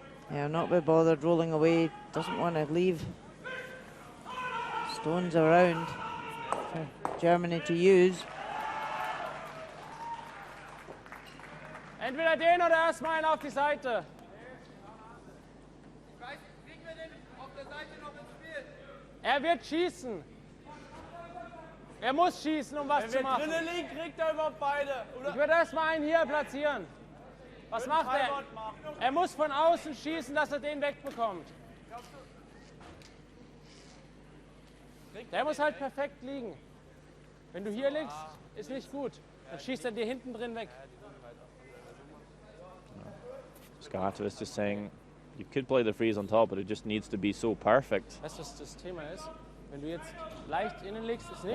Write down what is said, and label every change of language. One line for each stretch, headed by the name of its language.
English: Yeah, not be bothered rolling away, doesn't want to leave stones around for Germany to use.
German: Entweder den oder erstmal einen auf die Seite. Er wird schießen. Er muss schießen, um was zu machen. Wenn wir drinnen liegen, kriegt er überhaupt beide. Oder? Ich würde erstmal einen hier platzieren. Was macht er? Er muss von außen schießen, dass er den wegbekommt. Der muss halt perfekt liegen. Wenn du hier liegst, ist nicht gut. Dann schießt er dir hinten drin weg.
English: Scott was just saying you could play the freeze on top, but it just needs to be so perfect.
German: Weißt du, was das Thema ist? Wenn du jetzt leicht innen liegst, ist nicht